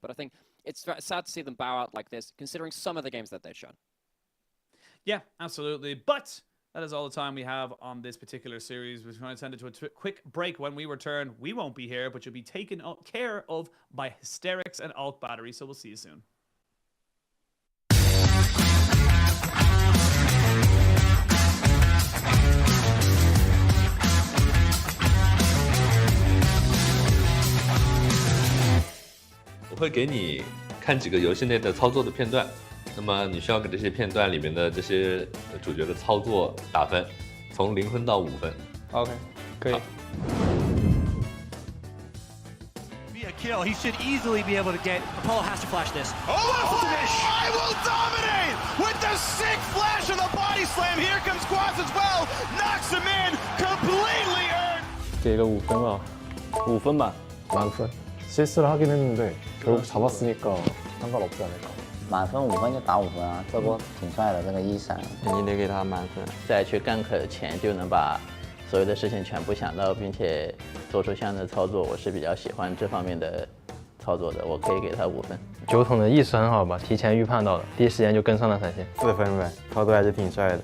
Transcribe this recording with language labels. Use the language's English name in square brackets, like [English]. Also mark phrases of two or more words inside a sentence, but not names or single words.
[English] But I think it's sad to see them bow out like this, considering some of the games that they've shown. Yeah, absolutely. But that is all the time we have on this particular series. We're going to send it to a quick break. When we return, we won't be here, but you'll be taken care of by Hysterics and Alt Battery. So we'll see you soon. [Chinese] 我会给你看几个游戏内的操作的片段，那么你需要给这些片段里面的这些主角的操作打分，从0分到5分。 OK， 可以。 [English] Be a kill. He should easily be able to get. Apollo has to flash this. Oh, I will dominate with the sick flash of the body slam. Here comes Quas as well. Knocks him in. Completely earned. [Chinese] 给个5分吧，5分吧，满分。 [Korean] 실수를 하긴 했는데 결국 잡았으니까 상관없지 않을까. [Chinese] 满分5分就打5分啊，这波挺帅的这个一闪。你得给他满分。在去gank前就能把所有的事情全部想到，并且做出相应的操作，我是比较喜欢这方面的操作的，我可以给他5分。酒桶的意识很好吧，提前预判到了，第一时间就跟上了闪现。4分呗，操作还是挺帅的。